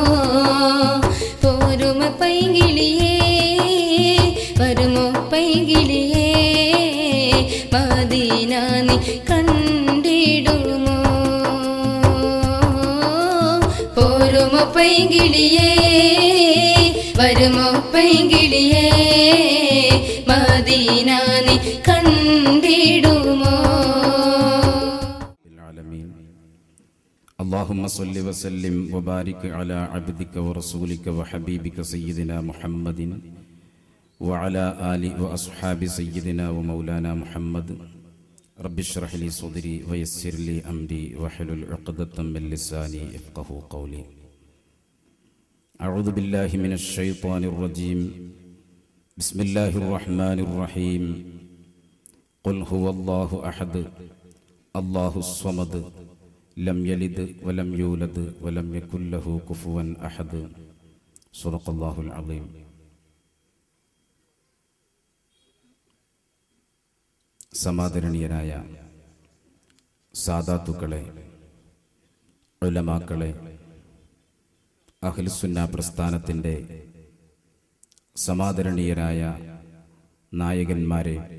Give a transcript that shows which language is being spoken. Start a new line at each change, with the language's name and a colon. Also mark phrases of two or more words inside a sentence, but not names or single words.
Malayalam: പോരുമ പൈകിളിയേ വരുമോ പൈകിളിയേ മദീന നീ കണ്ടിടുമോ? പോരുമോ പൈകിളിയേ വരുമോ പൈകിളിയേ മദീന നീ കണ്ടിടുമോ?
Arabic: اللهم صل وسلم وبارك على عبدك ورسولك وحبيبك سيدنا محمد وعلى آله وأصحاب سيدنا ومولانا محمد. رب اشرح لي صدري ويسر لي أمري واحلل عقدة من لساني يفقهوا قولي. أعوذ بالله من الشيطان الرجيم. بسم الله الرحمن الرحيم. قل هو الله أحد الله الصمد لم يلد ولم يولد ولم يكن له كفوا أحد. صدق الله العظيم.
Malayalam: സമാദരണീയരായ സാദാത്തുക്കളെ, ഉലമാക്കളെ, അഹ്ലുസുന്ന പ്രസ്ഥാനത്തിൻ്റെ സമാദരണീയരായ നായകന്മാരെ,